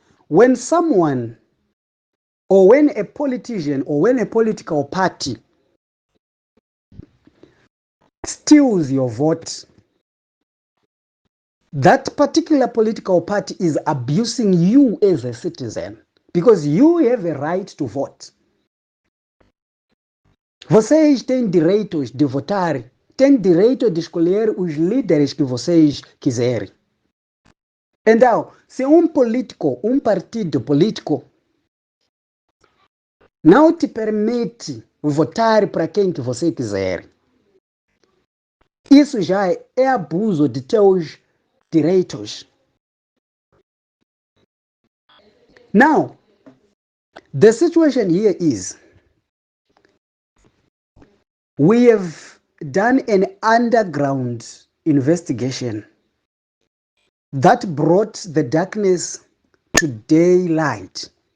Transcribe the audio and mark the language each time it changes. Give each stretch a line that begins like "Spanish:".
English: When someone or when a politician or when a political party steals your vote, that particular political party is abusing you as a citizen because you have a right to vote.
Portuguese: Vocês têm direito de votar, têm direito de escolher os líderes que vocês quiserem. Então, se político, partido político não te permite votar para quem que você quiser, isso já é abuso de teus direitos.
English: Now, the situation here is we have done an underground investigation that brought the darkness to daylight.